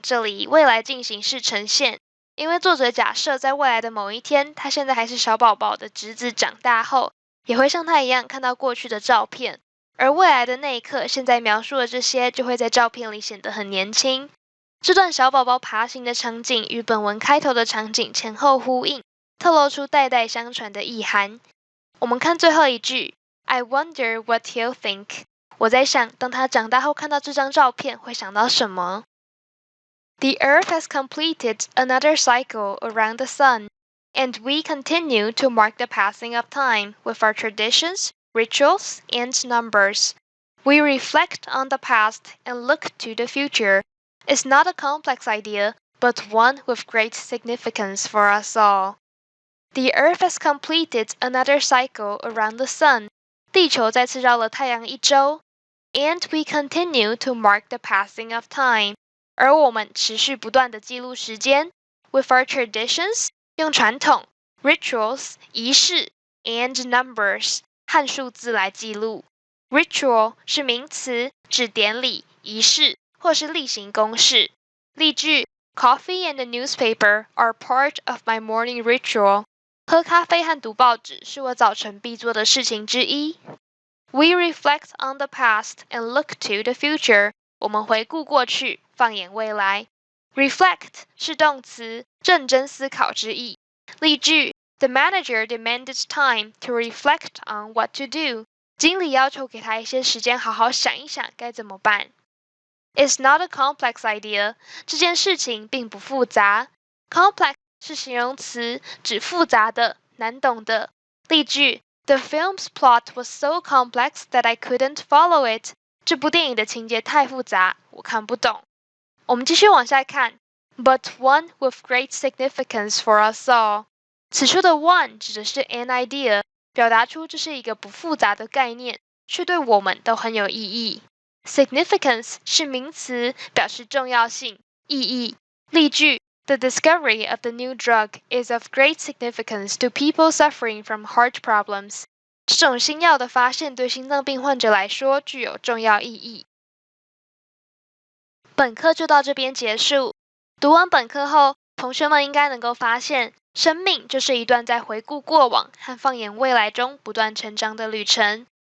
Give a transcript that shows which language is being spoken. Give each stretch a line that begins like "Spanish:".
Chinese: 这里未来进行式呈现，因为作者假设在未来的某一天，他现在还是小宝宝的侄子长大后，也会像他一样看到过去的照片。而未来的那一刻，现在描述的这些就会在照片里显得很年轻。这段小宝宝爬行的场景与本文开头的场景前后呼应，透露出代代相传的意涵。我们看最后一句
English: I wonder what he'll think.
Chinese: 我在想，当他长大后看到这张照片，会想到什么？
English: The Earth has completed another cycle around the sun, and we continue to mark the passing of time with our traditions, rituals, and numbers. We reflect on the past and look to the future. It's not a complex idea, but one with great significance for us all. The Earth has completed another cycle around the sun.
Chinese: 地球再次绕了太阳一周。
English: And we continue to mark the passing of time.
Chinese: 而我们持续不断地记录时间。
English: With our traditions,
Chinese: 用传统
English: rituals,
Chinese: 仪式
English: and numbers,
Chinese: 和数字来记录。 Ritual 是名词，指典礼、仪式或是例行公事。
English: 例句 Coffee and the newspaper are part of my morning ritual.
Chinese: 喝咖啡和读报纸是我早晨必做的事情之一。
English: We reflect on the past and look to the future.
Chinese: 我们回顾过去，放眼未来。Reflect 是动词，认真思考之意。
English: 例句 The manager demanded time to reflect on what to do.
Chinese: 经理要求给他一些时间好好想一想该怎么办。
English: It's not a complex idea.
Chinese: 这件事情并不复杂。 Complex 是形容词，指复杂的、难懂的。
English: 例句 The film's plot was so complex that I couldn't follow it.
Chinese: 这部电影的情节太复杂，我看不懂。我们继续往下看。
English: But one with great significance for us all.
Chinese: 此处的 one 指的是 an idea, 表达出这是一个不复杂的概念，却对我们都很有意义。 Significance 是名词，表示重要性、意义。
English: 例句The discovery of the new drug is of great significance to people suffering from heart problems.
Chinese: 这种新药的发现对心脏病患者来说具有重要意义。本课就到这边结束。读完本课后，同学们应该能够发现，生命就是一段在回顾过往和放眼未来中不断成长的旅程。